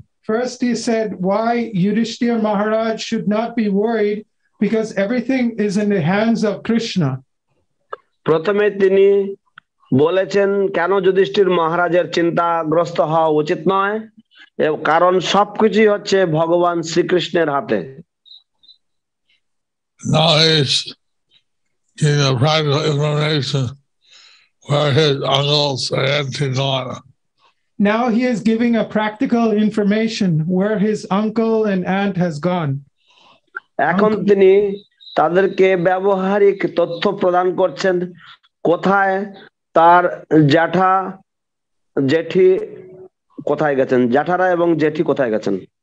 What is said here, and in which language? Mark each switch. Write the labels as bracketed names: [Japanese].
[English] First, he said why Yudhishthira Maharaj should not be worried because everything is in the hands of Krishna. [Bangla] প্রথমে তিনি বলেছেন কেন যুধিষ্ঠির মহারাজের চিন্তাগ্রস্ত হওয়া উচিত নয়, কারণ সবকিছুই হচ্ছে ভগবান শ্রীকৃষ্ণের হাতে। [English] Now he's giving a practical information where his uncles and aunts have gone. Now he is giving a practical information where his uncle and aunt has gone. [Bangla] এখন তিনি তাদেরকে ব্যবহারিক তথ্য প্রদান করছেন কোথায় তার জ্যাঠা জেঠি কোথায় গেছেন, জ্যাঠারা এবং জেঠি কোথায় গেছেন।